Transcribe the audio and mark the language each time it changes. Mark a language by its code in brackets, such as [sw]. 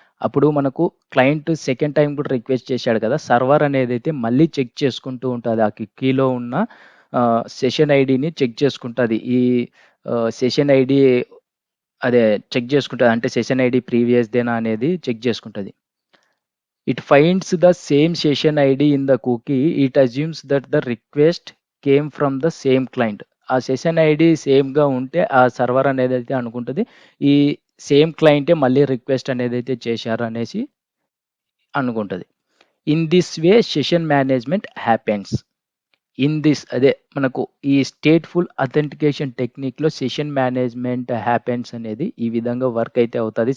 [te] అప్పుడు మనకు client second time కూడా రిక్వెస్ట్ చేశాడు కదా! సర్వర్ అనేదైతే మళ్ళీ చెక్ చేసుకుంటూ ఉంటది. ఆ కుకీలో ఉన్న సెషన్ ఐడీని చెక్ చేసుకుంటది. ఈ సెషన్ ఐడీ అదే చెక్ చేసుకుంటది. అంటే సెషన్ ఐడీ ప్రీవియస్‌దేనా అనేది చెక్ చేసుకుంటది. [en] It finds the same session ID in the cookie. It assumes that the request came from the same client. [te] ఆ సెషన్ ఐడీ సేమ్‌గా ఉంటే ఆ సర్వర్ అనేదైతే అనుకుంటది. ఈ సేమ్ క్లయింటే మళ్ళీ రిక్వెస్ట్ అనేదైతే చేశారు అనేసి అనుకుంటది. [en] In this way session management happens. [te] In this అదే మనకు ఈ stateful authentication టెక్నిక్‌లో session management happens అనేది ఈ విధంగా వర్క్ అయితే అవుతది.